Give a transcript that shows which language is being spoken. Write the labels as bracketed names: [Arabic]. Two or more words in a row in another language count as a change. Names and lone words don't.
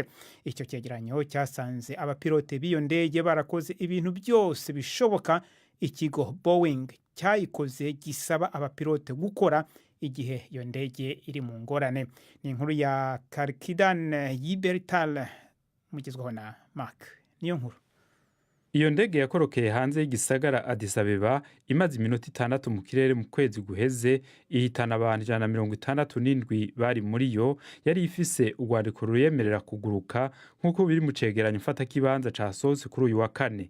[Kinyarwanda] Icyo cyegeranyo cyasanze abapilote b'iyo ndege barakoze ibintu byose bishoboka ikigo Boeing cyayikoze gisaba abapilote gukora igihe iyo ndege iri mu ngorane. Ni inkuru ya Karkidan Yibertal mugezwaho na Mark niyo nkuru. [Rundi] Iyo ndege yakorokeye hanze y'igisagara Addis Abeba imaze iminota 6 mu kirere mu kwezi guheze, ihitana abantu 167 bari muri yo. Yari ifise urwandiko ruyemerera kuguruka nk'uko biri mu cegeranyo mfata kibanza casohotse kuri uyu wa kane.